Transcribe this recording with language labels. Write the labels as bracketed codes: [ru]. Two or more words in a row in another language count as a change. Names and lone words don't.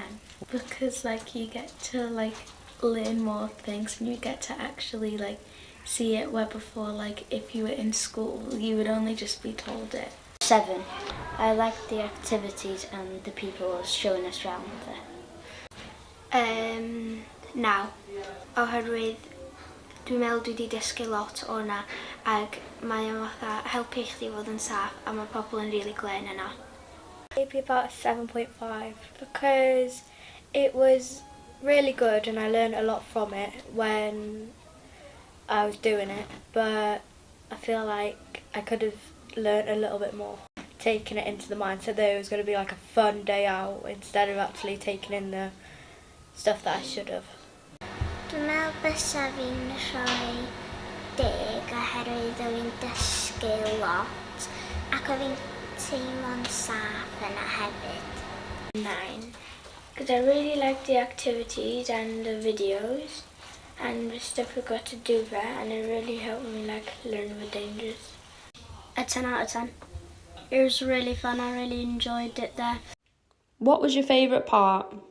[en] Because like you get to like learn more things and you get to actually like see it, where before like if you were in school you would only just be told it. 7. I liked the activities and the people showing us around there. Now, [cy] oherwydd dwi'n meddwl dwi wedi dysgu lot o'na ag mae o'n fatha helpu chdi fod yn saff a mae pobl yn really glên yna. [en] Maybe about a 7.5 because it was really good and I learned a lot from it when I was doing it, but I feel like I could have learnt a little bit more, taking it into the mindset that it was going to be like a fun day out instead of actually taking in the stuff that I should have. [cy] Dwi'n meddwl bysa fi'n rhoi 10 oherwydd o fi'n dysgu lot ac o fi'n teimlo'n saff yna hefyd. [en] 9. Because I really liked the activities and the videos and the stuff we got to do there, and it really helped me like learn the dangers. A 10 out of 10. It was really fun, I really enjoyed it there. What was your favourite part?